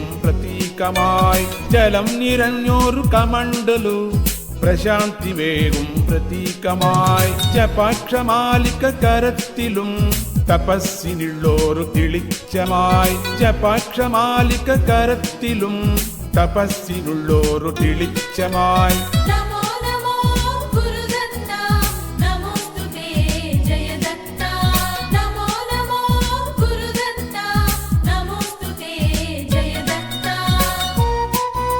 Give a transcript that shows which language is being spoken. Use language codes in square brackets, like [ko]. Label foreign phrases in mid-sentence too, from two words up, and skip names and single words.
[ml] പ്രതീകമായി ജലം നിറഞ്ഞോരു കമണ്ടലു പ്രശാന്തി വേകും പ്രതീകമായി ജപാക്ഷമാലിക കരത്തിലും തപസ്സിനുള്ളോരു തെളിച്ചമായി ജപാക്ഷമാലിക കരത്തിലും തപസ്സിനുള്ളോരു തെളിച്ചമായി [sa] नमो नमो गुरुदत्ता नमोस्तुते जय दत्ता नमो नमो गुरुदत्ता नमोस्तुते जय दत्ता